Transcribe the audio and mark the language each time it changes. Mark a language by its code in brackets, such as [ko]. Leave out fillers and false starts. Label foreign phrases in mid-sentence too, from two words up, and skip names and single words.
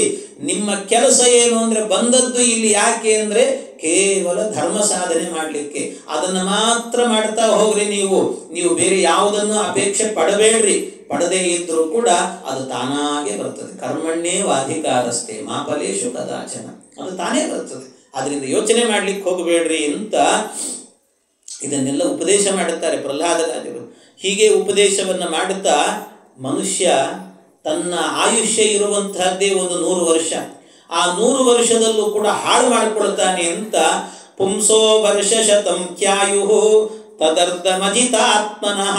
[kn] ನಿಮ್ಮ ಕೆಲಸ ಏನು ಅಂದರೆ ಬಂದದ್ದು ಇಲ್ಲಿ ಯಾಕೆ ಅಂದರೆ ಕೇವಲ ಧರ್ಮ ಸಾಧನೆ ಮಾಡಲಿಕ್ಕೆ. ಅದನ್ನು ಮಾತ್ರ ಮಾಡ್ತಾ ಹೋಗ್ರಿ. ನೀವು ಬೇರೆ ಯಾವುದನ್ನು ಅಪೇಕ್ಷೆ ಪಡಬೇಡ್ರಿ. ಪಡದೇ ಇದ್ದರೂ ಕೂಡ ಅದು ತಾನಾಗೆ ಬರ್ತದೆ. [sa] ಕರ್ಮಣ್ಯೇವಾಧಿಕಾರಸ್ಥೆ ಮಾ ಫಲೇಷು ಕದಾಚನ, [kn] ಅದು ತಾನೇ ಬರ್ತದೆ. ಅದರಿಂದ ಯೋಚನೆ ಮಾಡಲಿಕ್ಕೆ ಹೋಗಬೇಡ್ರಿ ಅಂತ ಇದನ್ನೆಲ್ಲ ಉಪದೇಶ ಮಾಡುತ್ತಾರೆ ಪ್ರಹ್ಲಾದರಾಜರು. ಹೀಗೆ ಉಪದೇಶವನ್ನು ಮಾಡುತ್ತಾ ಮನುಷ್ಯ ತನ್ನ ಆಯುಷ್ಯ ಇರುವಂತಹದ್ದೇ ಒಂದು 100 ವರ್ಷ. ಆ 100 ವರ್ಷದಲ್ಲೂ ಕೂಡ ಹಾಳು ಮಾಡಿಕೊಳ್ತಾನೆ ಅಂತ [sa] ಪುಂಸೋ ವರ್ಷ ಶತಂ ಖ್ಯಾಯು ತದರ್ಧಮಜಿತಾತ್ಮನಃ.